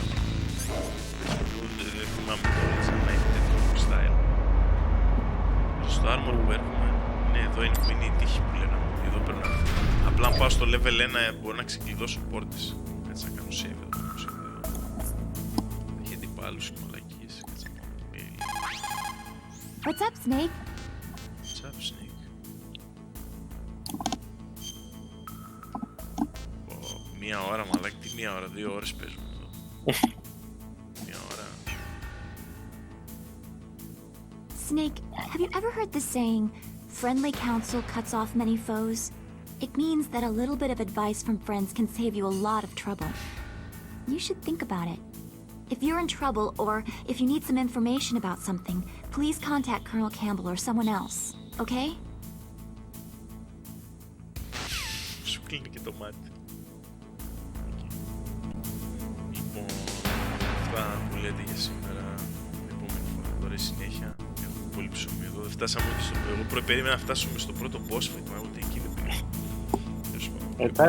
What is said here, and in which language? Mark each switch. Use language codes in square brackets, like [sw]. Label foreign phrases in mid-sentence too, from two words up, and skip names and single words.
[el] Δεν θυμάμαι τώρα έτσι να έχει τέτοιο style. Στο armor που έρχομαι, ναι, εδώ είναι που είναι η τύχη που λέγαμε. Εδώ πρέπει να... Απλά αν πάω στο level 1 μπορώ να ξεκλειδώσω πόρτες. Κάτσε να κάνω save εδώ. Έχει αντιπάλους και μαλακίες. Κάτσε να πάω εκεί. [en] What's up, Snake? What's up, Snake? [el] Μία ώρα μαλάκι, τι μία ώρα, 2 ώρες παίζουμε εδώ. Μία ώρα. [en] Snake, have you ever heard the saying, friendly counsel cuts off many foes? It means that a little bit of advice from friends can save you a lot of trouble. You should think about it. If you're in trouble or if you need some information about something, please contact Colonel Campbell or someone else, okay? [el] Σου κλείνει και το μάτι. Λοιπόν, αυτά που λέτε για σήμερα. Επόμενη φορά τώρα η συνέχεια. Έχουμε πολύ ψωμί εδώ. Δεν φτάσαμε ούτε στο... Εγώ περίμενα να φτάσουμε στο πρώτο [en] boss fight, [el] μα ούτε εκεί δεν πήγαμε.